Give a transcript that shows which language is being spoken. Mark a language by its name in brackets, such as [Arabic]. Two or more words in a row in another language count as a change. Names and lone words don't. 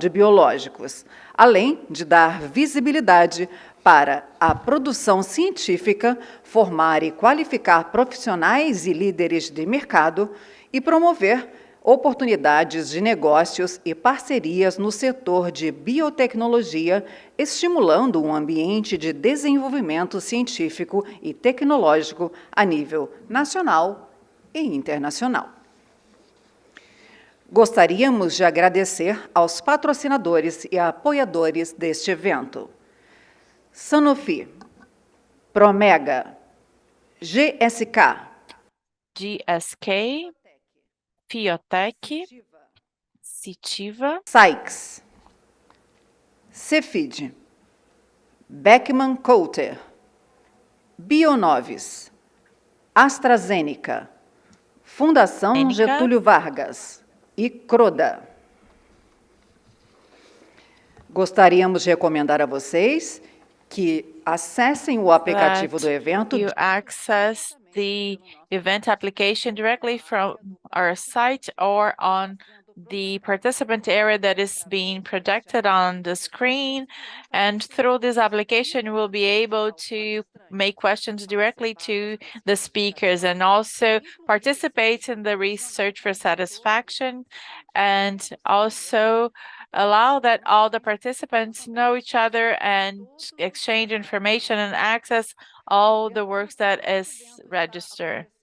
[Portuguese] de biológicos, além de dar visibilidade para a produção científica, formar e qualificar profissionais e líderes de mercado e promover oportunidades de negócios e parcerias no setor de biotecnologia, estimulando um ambiente de desenvolvimento científico e tecnológico a nível nacional e internacional. Gostaríamos de agradecer aos patrocinadores e apoiadores deste evento: Sanofi, Promega, GSK, Fiotec, Citiva, Sykes, Cefid, Beckman Coulter, Bionovis, AstraZeneca, Fundação Getúlio Vargas e Croda. Gostaríamos de recomendar a vocês que acessem o aplicativo do evento. [English] You access the event application directly from our site or on the participant area that is being projected on the screen. And through this application, you will be able to make questions directly to the speakers and also participate in the research for satisfaction, and also allow that all the participants know each other and exchange information and access all the works that is registered.